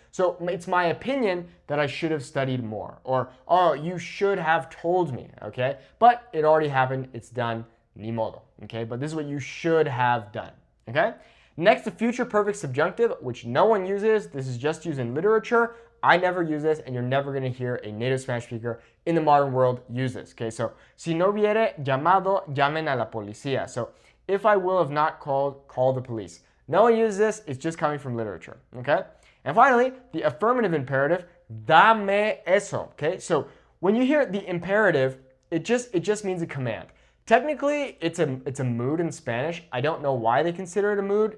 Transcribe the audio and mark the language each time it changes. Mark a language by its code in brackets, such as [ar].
[en] So it's my opinion that I should have studied more. Or, oh, you should have told me, okay? But it already happened, it's done, [es] ni modo, [en] okay? But this is what you should have done, okay? Next, the future perfect subjunctive, which no one uses. This is just used in literature. I never use this, and you're never going to hear a native Spanish speaker in the modern world use this. Okay, so [es] si no hubiere llamado, llamen a la policía. [en] So if I will have not called, call the police. No one uses this. It's just coming from literature. Okay, and finally, the affirmative imperative, [es] dame eso. [en] Okay, so when you hear the imperative, it just means a command. Technically, it's a mood in Spanish. I don't know why they consider it a mood.